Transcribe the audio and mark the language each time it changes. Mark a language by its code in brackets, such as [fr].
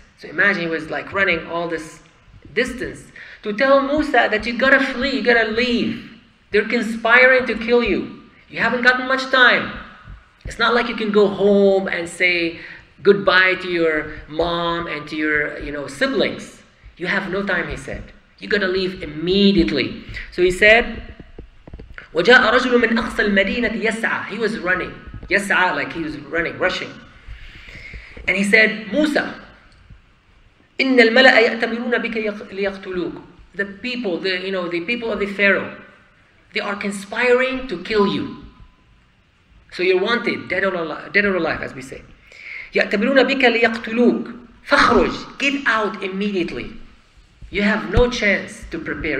[en] So imagine he was like running all this distance to tell Musa that you gotta flee, you gotta leave. They're conspiring to kill you. You haven't gotten much time. It's not like you can go home and say goodbye to your mom and to your, siblings. You have no time, he said. You gotta leave immediately. So he said, [ar] وَجَاءَ رَجُلٌ مِنْ أَقْصَى الْمَدِينَةِ يَسْعَى. [en] He was running. يَسْعَى, like he was running, rushing. And he said, Musa, [ar] إِنَّ الْمَلَأَ يَأْتَمِرُونَ بِكَ لِيَقْتُلُوكَ. [en] The people, the people of the Pharaoh, they are conspiring to kill you. So you're wanted, dead or alive, as we say. [ar] يَأْتَمِرُونَ بِكَ لِيَقْتُلُوكَ فَخْرُجْ. [en] Get out immediately. You have no chance to prepare.